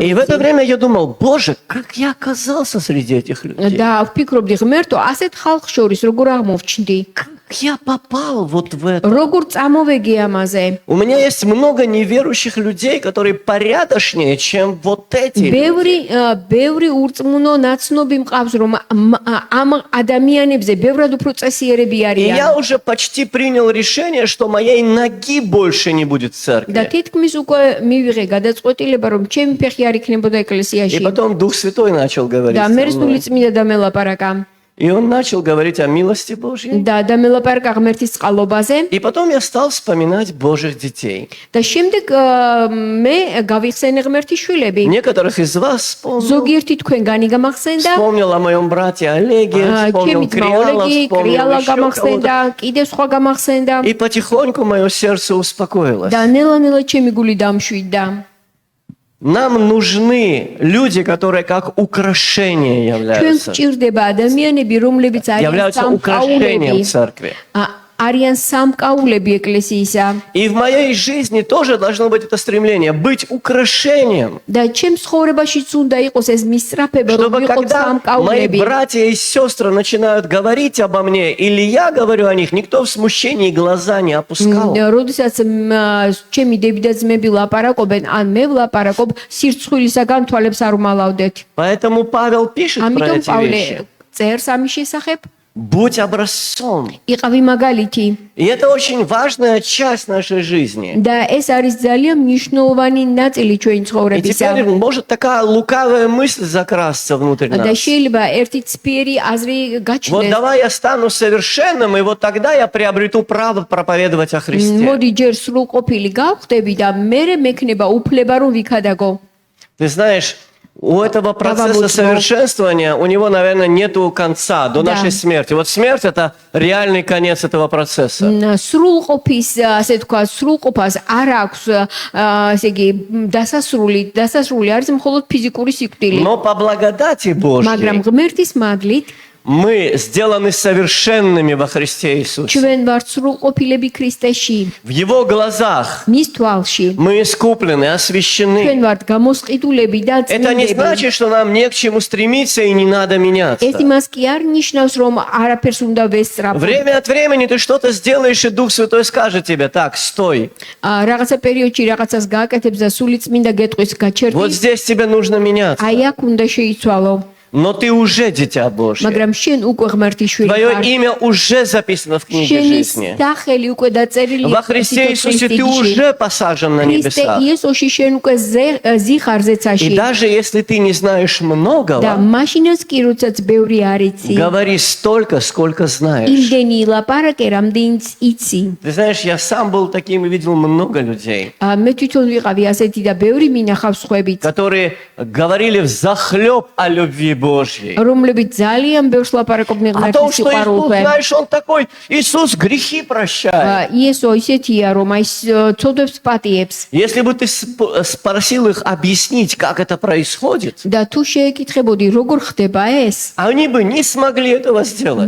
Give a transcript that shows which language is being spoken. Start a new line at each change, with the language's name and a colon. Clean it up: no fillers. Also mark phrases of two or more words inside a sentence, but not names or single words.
Russian: И в это
Georgian: ვიცი.
Russian: время я думал, Боже, как я оказался среди этих людей?
Georgian: და ვფიქრობდი, ღმერთო, ასეთ ხალხ შორის როგორ აღმოვჩნდი?
Russian: Как я попал вот в это?
Georgian: როგორ წამოვეგი ამაზე?
Russian: У меня есть много неверующих людей, которые порядочнее, чем вот эти люди.
Georgian: ბევრი ურწმუნო ნაცნობი მყავს, რომ ამ ადამიანებზე ბევრად უფრო წესიერები
Russian: И
Georgian: არიან.
Russian: я уже почти принял решение, что моей ноги больше не будет в
Georgian: და
Russian: церкви.
Georgian: თითქმის უკვე მივიღე გადაწყვეტილება, რომ ჩემი ფეხი არ იქნებოდა
Russian: И
Georgian: ეკლესიაში.
Russian: потом Дух Святой начал говорить
Georgian: და
Russian: со
Georgian: მერწული
Russian: мной.
Georgian: წმინდა დამელაპარაკა.
Russian: И он начал говорить о милости Божьей.
Georgian: და დამელაპარაკა ღმერთის წყალობაზე.
Russian: И потом я стал вспоминать Божьих детей.
Georgian: და შემდეგ მე გავიხსენე ღმერთის შვილები.
Russian: Некоторых из вас вспомнил.
Georgian: ზოგიერთი თქვენგანი გამახსენდა.
Russian: Вспомнил о моем брате Олеге, вспомнил
Georgian: ჩემი ძმა
Russian: Криала,
Georgian: ოლეგი,
Russian: вспомнил
Georgian: კრიალა
Russian: еще
Georgian: გამახსენდა,
Russian: кого-то.
Georgian: კიდევ სხვა გამახსენდა.
Russian: И потихоньку мое сердце успокоилось.
Georgian: და ნელა-ნელა ჩემი გული დამშვიდდა.
Russian: Нам нужны люди, которые как украшение
Georgian: ჩვენ
Russian: являются.
Georgian: გვჭირდება ადამიანები, რომლებიც არიან
Russian: Являются украшением
Georgian: სამკაულები.
Russian: церкви.
Georgian: არიან სამკაულები ეკლესიისა.
Russian: И в моей жизни тоже должно быть это стремление быть украшением.
Georgian: და ჩემს ცხოვრებაშიც უნდა იყოს ეს მისწრაფება, რომ
Russian: Чтобы
Georgian: ვიყოთ
Russian: когда мои
Georgian: სამკაულები.
Russian: братья и сестры начинают говорить обо мне, или я говорю о них, никто в смущении глаза не опускал.
Georgian: როდესაც ჩემი დები და ძმები ლაპარაკობენ, ან მე ვლაპარაკობ, სირცხვილისაგან თვალებს არ უმალავდეთ.
Russian: Поэтому Павел пишет про
Georgian: ამიტომ
Russian: эти
Georgian: პავლე
Russian: вещи.
Georgian: წერს ამის შესახებ.
Russian: Будь образцом.
Georgian: იყავი მაგალითი.
Russian: И это очень важная часть нашей жизни.
Georgian: და ეს არის ძალიან მნიშვნელოვანი ნაწილი ჩვენი
Russian: И
Georgian: ცხოვრებისა.
Russian: теперь может такая лукавая мысль закрасться внутрь
Georgian: და
Russian: нас.
Georgian: შეიძლება ერთი ცფიერი აზრი
Russian: Вот
Georgian: გაჩნდეს.
Russian: давай я стану совершенным, и вот тогда я приобрету право проповедовать о Христе.
Georgian: მოდი ჯერ სრულყოფილი გავხდები და მე მექნება უფლება რომ ვიქადაგო.
Russian: Ты знаешь, у этого процесса вот, совершенствования, у него, наверное, нету конца до Да. нашей смерти. Вот смерть – это реальный конец этого процесса.
Georgian: სრულყოფის ასე თქვა სრულყოფას არ აქვს ესე იგი დასასრული არის მხოლოდ ფიზიკური სიკვდილი.
Russian: Но по благодати
Georgian: მაგრამ
Russian: Божьей
Georgian: ღმერთის მადლით
Russian: мы сделаны совершенными во Христе Иисусе.
Georgian: ჩვენ ვართ სრულყოფილები ქრისტეში.
Russian: В Его глазах
Georgian: მის თვალში
Russian: мы искуплены,
Georgian: ჩვენ
Russian: освящены.
Georgian: ვართ გამოსყიდულები და
Russian: Это не
Georgian: წმინდები.
Russian: значит, что нам не к чему стремиться и не надо меняться.
Georgian: ეს იმას კი არ ნიშნავს რომ არაფერს უნდა ვესწრაფო.
Russian: Время от времени ты что-то сделаешь, и Дух Святой скажет тебе: так, стой.
Georgian: რაღაცა პერიოდში რაღაცას გააკეთებს და სული წმინდა გეტყვის გაჩერდი.
Russian: Вот здесь тебе нужно меняться.
Georgian: აი აქ უნდა შეიცვალო.
Russian: Но ты уже дитя Божье.
Georgian: მაგრამ შენ უკვე ღმერთის შვილი
Russian: Твое
Georgian: ხარ.
Russian: имя уже записано в книге
Georgian: შენი
Russian: жизни.
Georgian: სახელი უკვე დაწერილი
Russian: Во Христе Иисусе ты уже посажен на
Georgian: ქრისტე
Russian: небесах.
Georgian: იესოში შენ უკვე ზიხარ
Russian: И
Georgian: ზეცაში
Russian: даже если ты не знаешь
Georgian: და
Russian: многого,
Georgian: მაშინაც კი როდესაც ბევრი არ იცი
Russian: говори столько, сколько знаешь.
Georgian: იმდენი ლაპარაკე რამდენიც იცი.
Russian: Ты знаешь, я сам был таким и видел много людей,
Georgian: მე თვითონ ვიყავი ასეთი და ბევრი მინახავს სხვებით
Russian: которые говорили взахлеб о любви Божьей.
Georgian: რომლებიც ძალიან ბევრს ლაპარაკობდნენ
Russian: О том,
Georgian: ღმერთის
Russian: что Иисус,
Georgian: სიყვარულზე.
Russian: знаешь, Он такой, Иисус грехи прощает.
Georgian: იესო ისეთია რომ აი ცოდვებს პატიებს
Russian: Если бы ты спросил их объяснить, как это происходит,
Georgian: და თუ შეეკითხებოდი როგორ ხდება ეს
Russian: они бы не смогли этого сделать.